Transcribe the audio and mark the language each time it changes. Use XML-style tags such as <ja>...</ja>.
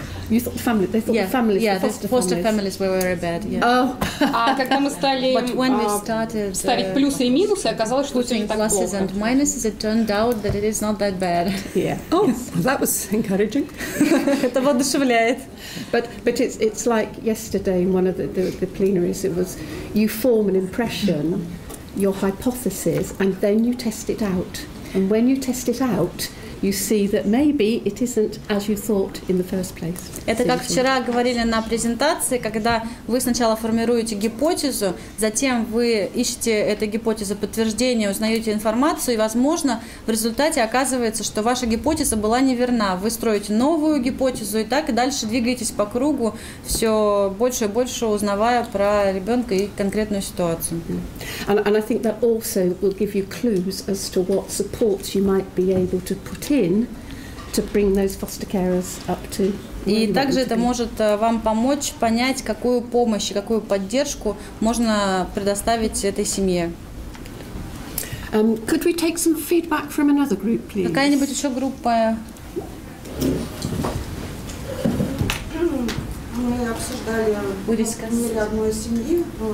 <en>You thought they thought the families, the foster families were very bad. Yeah.</en> <ru>А когда мы стали ставить плюсы и минусы, оказалось, что все не так плохо.</ru> <en>Pluses and minuses, it turned out that it is not that bad. Yeah. Oh, that was encouraging.</en> <ru>Это воодушевляет.</ru> <en>But it's like yesterday in one of the plenaries. It was you form an impression, your hypothesis, and then you test it out. And when you test it out, you see that maybe it isn't as you thought in the first place.</en> <ru>Это как вчера говорили на презентации, когда вы сначала формируете гипотезу, затем вы ищете этой гипотезы подтверждение, узнаете информацию, и, возможно, в результате оказывается, что ваша гипотеза была неверна. Вы строите новую гипотезу, и так и дальше двигаетесь по кругу, все больше и больше узнавая про ребенка и конкретную ситуацию.</ru> <en>And I think that also will give you clues as to what supports you might be able to put in to bring those foster carers up to.</en> <ru>И также это может вам помочь понять, какую помощь, какую поддержку можно предоставить этой семье.</ru> <en>Could we take some feedback from another group, please?</en> <ru>Какая-нибудь еще группа? Мы обсуждали пример одной семьи,</ru>